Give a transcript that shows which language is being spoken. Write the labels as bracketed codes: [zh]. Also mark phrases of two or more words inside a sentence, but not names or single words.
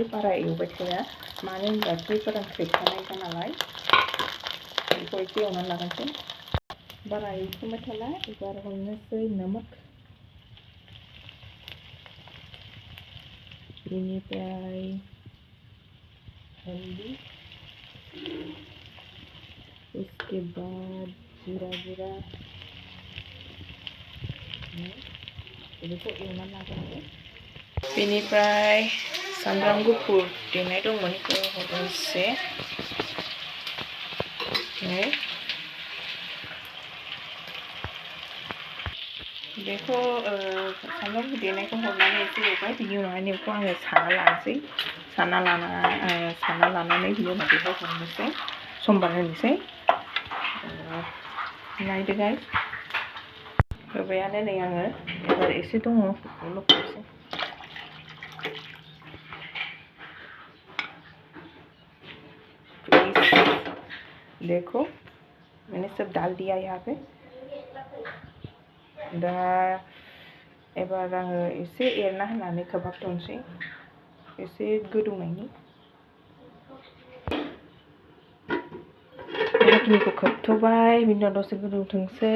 [brx] बारा एवबाय थाया, मानो होनबा थैफोरा ख्रेबखानायखा नालाय बेखौ एसे एवनानै लागानोसै। बारा एवथ'बाय थाला, एबार हरनोसै नमक, बेनिफ्राय हल्दी, [hi] उसके बाद [brx] जीरा बेखौ एवनानै लाग्रोनोसै। बेनिफ्राय सामब्राम गुफुर देनाय दंमोन, बेखौ हरनोसै। बेखौ सामब्राम गुफुर देनायखौ हरनानै एसे एवबाय, बिनि उनावहाय बेखौ आङो साना लानोसै। साना लानानै बिनि उनाव बेखौ हरनोसै, समबार होनोसै। नायदो गाइस, होबायानो नै आङो। एबार एसे दङ, बेखौ लखबनोसै। [hi] देखो मैंने सब डाल दिया यहाँ पे। [brx] दा एबार आङो एसे एरना होनानै खोबहाबथ'नोसै, एसे गोदौनायनि। बेखिनिखौ खोबथ'बाय, बिनि उनाव दसे गोदौथोंसै।